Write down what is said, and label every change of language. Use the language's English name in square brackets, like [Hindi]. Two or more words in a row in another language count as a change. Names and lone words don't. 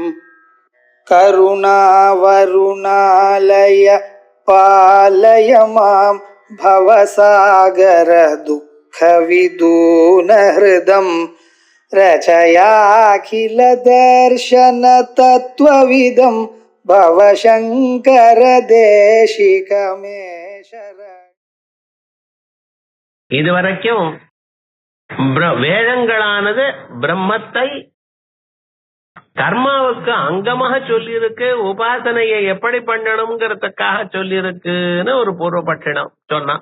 [Sanskrit] करुणावरुणालय पालय मां भवसागर दुःखविदूनहृदं रचयाखिल दर्शन तत्त्वविदं भवशङ्कर देशिकमे शरणम्. [Tamil] இதுவரைக்கும் வேதங்களானது பிரம்மத்தை கர்மாவுக்கு அங்கமாக சொல்லி இருக்கு, உபாசனையை எப்படி பண்ணணுங்கிறதுக்காக சொல்லி இருக்குன்னு ஒரு பூர்வபட்சம் சொன்னான்.